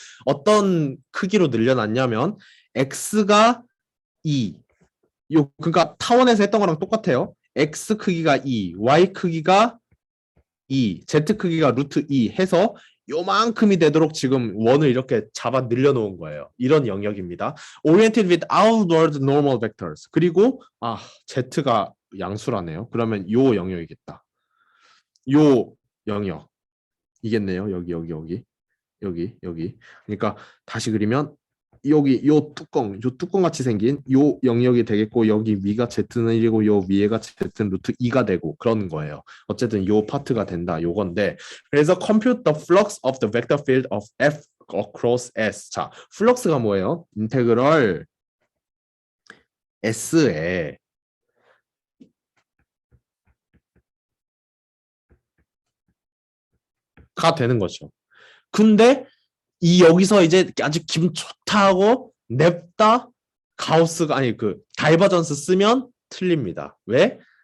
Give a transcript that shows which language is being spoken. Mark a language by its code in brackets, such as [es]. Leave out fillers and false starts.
[ko] 어떤 크기로 늘려놨냐면 x가 2. 그러니까 타원에서 했던 거랑 똑같아요. x 크기가 2, y 크기가 2, z 크기가 루트 2 해서 요만큼이 되도록 지금 원을 이렇게 잡아 늘려놓은 거예요. 이런 영역입니다. [en] Oriented with outward normal vectors. [ko] 그리고 z가 양수라네요. 그러면 요 영역이겠다. 요 영역 이겠네요. 여기. 그러니까 다시 그리면 여기 요 뚜껑 같이 생긴 요 영역이 되겠고 여기 위가 z는 1이고 요 위에가 z는 루트 2가 되고 그런 거예요. 어쨌든 요 파트가 된다 요건데 그래서 [en] compute the flux of the vector field of F across S. [ko] 자, 플럭스가 뭐예요? 인테그럴 S에 가 되는 거죠. 근데 이 여기서 이제 아주 기분 좋다 하고 냅다 가우스가 아니 그 다이버전스 쓰면 틀립니다. 왜?